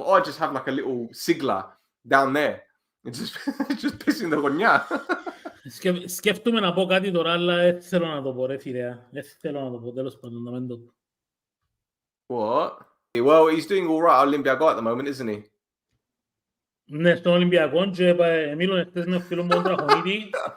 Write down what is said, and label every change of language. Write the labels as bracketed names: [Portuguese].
[English] Or I just have like a little sigla down there. And just pissing the [Greek] γωνιά. Σκέφτομαι να πω κάτι τώρα, αλλά δεν θέλω να το πω, ρε φίλε. Δεν θέλω να το πω, τέλος πάντων, να μην το πω. [English] What? Well, he's doing all right at Olympiacos at the moment, isn't he? [Greek] Ναι, στον Ολυμπιακό και μίλω χτες με φίλο μου τον Τραχονίτη.